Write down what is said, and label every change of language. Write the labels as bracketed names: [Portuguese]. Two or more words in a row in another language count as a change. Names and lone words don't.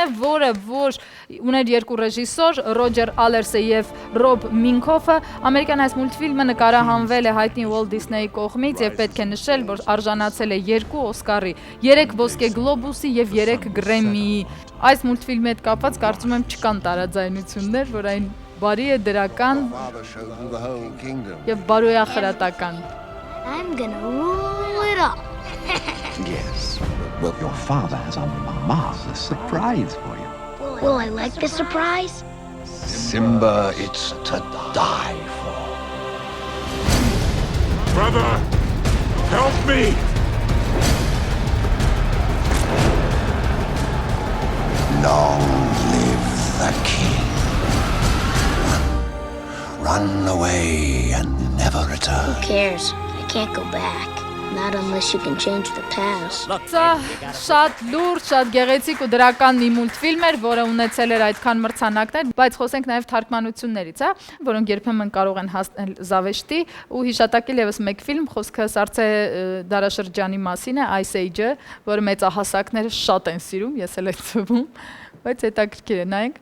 [Armenian] որը որ ուներ երկու ռեժիսոր, Ռոջեր Ալերսը եւ Ռոբ Մինքոֆը։ Ամերիկյան այս մուլտֆիլմը նկարահանվել է հայտնի Walt Disney-ի կողմից եւ պետք է նշել, որ արժանացել է 2 Օսկարի, 3 ոսկե գլոբուսի եւ 3 Գրեմմիի։ այս մուլտֆիլմի հետ կապված կարծում եմ չկան տարաձայնություններ, որ այն բարի է, դրական եւ բարոյախրատական։ [English] I'm gonna rule it all. Yes. Well, your father has a marvelous surprise for you. Will I like the surprise? Simba, it's to die for. Brother, help me! Long live the king. Run away and never return. Who cares? I can't go back. Not unless you can change the past. [Armenian] Սա շատ լուրջ, շատ գեղեցիկ ու դրական մի մուլտֆիլմ էր, որը ունեցել էր այդքան մրցանակներ, բայց խոսենք նաև թարգմանություններից, որոնք երբեմն կարող են հասնել զավեշտի ու հիշատակել եւս մեկ ֆիլմ, խոսքը Սարսե դարաշրջանի մասին է, Ice Age-ը, որը մեծահասակները շատ են սիրում, ես էլ եմ թվում, բայց հետաքրքիր է, նայենք։